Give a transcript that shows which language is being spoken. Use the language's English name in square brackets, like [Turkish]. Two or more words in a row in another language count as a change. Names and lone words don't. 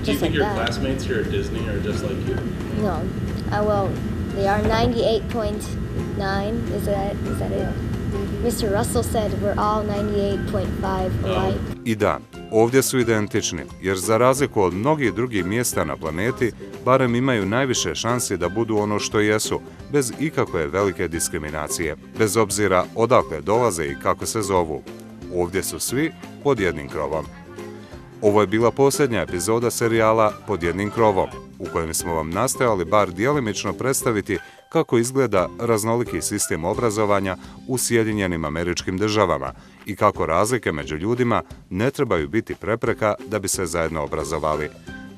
[English] Do you think like your that. classmates here at Disney are just like you? No. Well, they are 98.9. Is that it? Mr. Russell said we're all 98.5 alike. [Bosnian] I da, ovdje su identični, jer za razliku od mnogih drugih mjesta na planeti, barem imaju najviše šansi da budu ono što jesu, bez ikakve velike diskriminacije, bez obzira odakle dolaze i kako se zovu. Ovdje su svi pod jednim krovom. Ovo je bila posljednja epizoda serijala Pod jednim krovom, u kojem smo vam nastojali bar djelimično predstaviti kako izgleda raznoliki sistem obrazovanja u Sjedinjenim Američkim Državama i kako razlike među ljudima ne trebaju biti prepreka da bi se zajedno obrazovali.